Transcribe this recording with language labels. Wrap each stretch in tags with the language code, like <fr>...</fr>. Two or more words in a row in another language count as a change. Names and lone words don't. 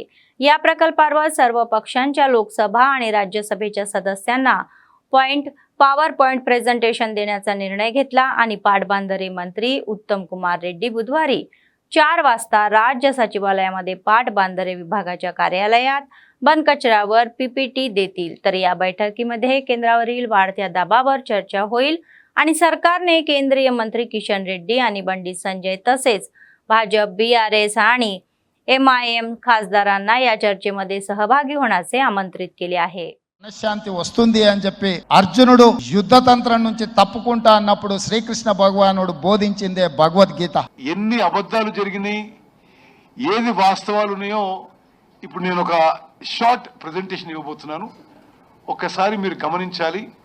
<mr>या प्रकल्पावर सर्व पक्षांच्या लोकसभा आणि राज्यसभेच्या सदस्यांना</mr> <en>power point presentation</en> <mr>देण्याचा निर्णय घेतला आणि पाटबंधारे मंत्री उत्तम कुमार रेड्डी बुधवारी 4 वाजता राज्य सचिवालयामध्ये पाटबंधारे विभागाच्या कार्यालयात बनकचऱ्यावर PPT देतील। तर या बैठकीमध्ये केंद्रावरील वाढत्या दबावावर चर्चा होईल आणि सरकारने केंद्रीय मंत्री किशन रेड्डी आणि बंडी संजय तसेच भाजप, BRS आणि MIM खासदारांना या चर्चेमध्ये सहभागी होण्याचे आमंत्रित केले आहे।</mr> <te>మనశ్శాంతి వస్తుంది అని చెప్పి అర్జునుడు యుద్ధ తంత్రం నుంచి తప్పుకుంటా అన్నప్పుడు శ్రీకృష్ణ భగవానుడు బోధించిందే భగవద్గీత। ఎన్ని అబద్ధాలు జరిగినాయి, ఏది వాస్తవాలు ఉన్నాయో ఇప్పుడు నేను ఒక</te> <en>short presentation</en> <te>ఇవ్వబోతున్నాను। ఒక్కసారి మీరు గమనించాలి।</te>